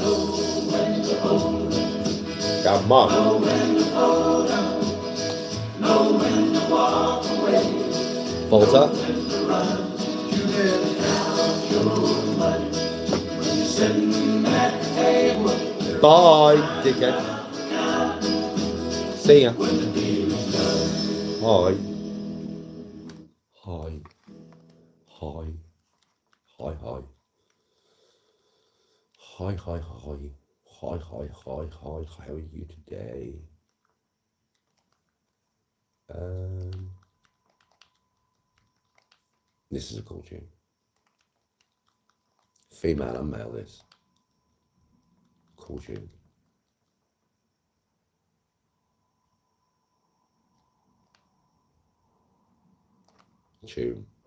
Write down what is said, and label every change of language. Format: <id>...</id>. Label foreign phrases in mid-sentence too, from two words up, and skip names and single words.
<en>Come on. Volta. Bye, dickhead. See ya. Hi. Hi. Hi. Hi, hi. Hi, hi, hi. Hi, hi, hi, hi. How are you today? This is a cool tune. Female and male, this. Cool tune. Tune.</en>